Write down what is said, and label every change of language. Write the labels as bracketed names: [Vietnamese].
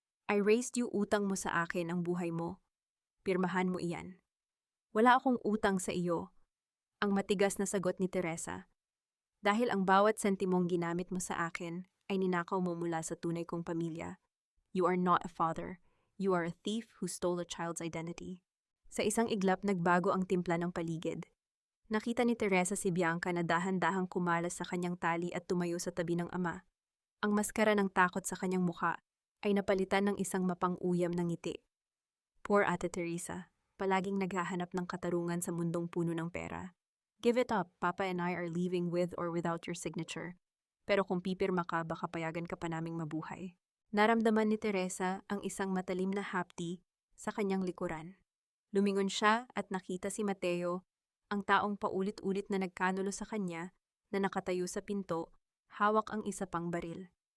[English] I raised you, [Filipino] utang mo sa akin ang buhay mo. Pirmahan mo iyan. Wala akong utang sa iyo. Ang matigas na sagot ni Teresa. Dahil ang bawat sentimong ginamit mo sa akin ay ninakaw mo mula sa tunay kong pamilya. [English] You are not a father. You are a thief who stole a child's identity. [Filipino] Sa isang iglap, nagbago ang timpla ng paligid. Nakita ni Teresa si Bianca na dahan-dahang kumalas sa kanyang tali at tumayo sa tabi ng ama. Ang maskara ng takot sa kanyang mukha ay napalitan ng isang mapang-uyam na ngiti. Poor Ate Teresa, palaging naghahanap ng katarungan sa mundong puno ng pera. [English] Give it up, Papa and I are leaving with or without your signature. [Filipino] Pero kung pipirma ka, baka payagan ka pa naming mabuhay. Naramdaman ni Teresa ang isang matalim na hapdi sa kanyang likuran. Lumingon siya at nakita si Mateo, ang taong paulit-ulit na nagkanulo sa kanya, na nakatayo sa pinto, hawak ang isa pang baril.